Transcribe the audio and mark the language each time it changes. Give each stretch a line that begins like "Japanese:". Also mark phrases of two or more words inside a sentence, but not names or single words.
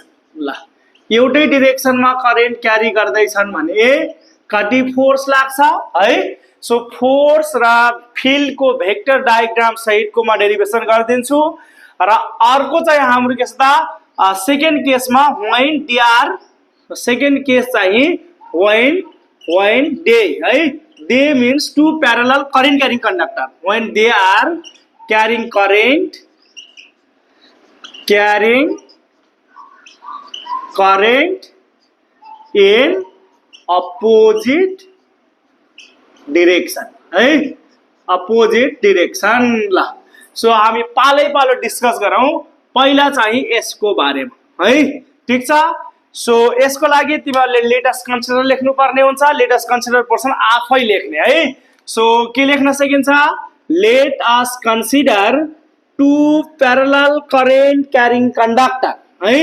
Nepali: ल एउटै डिरेक्सनमा
English: current carry
Nepali: गर्दैछन् भने कति फोर्स लाग्छ है। सो फोर्स र फिल्डको
English: vector diagram
Nepali: सहितको म डेरिभेसन गरिदिन्छु। र अर्को चाहिँ हाम्रो के छ त
English: second caseमा when they are, second case
Nepali: चाहिँ
English: when they
Nepali: है,
English: they means two parallel current carrying conductor, when they are carrying current in opposite direction
Nepali: है,
English: opposite direction.
Nepali: ल सो हामी पालै पालो डिस्कस गरौँ। पहिला चाहिँ यसको बारेमा है, ठिक छ। सो यसको लागि तिमीहरूले
English: latest consider
Nepali: लेख्नु पर्ने हुन्छ।
English: latest consider
Nepali: पोर्सन आफै लेख्ने है। सो के लेख्न सकिन्छ,
English: let us consider two parallel current carrying conductor
Nepali: है।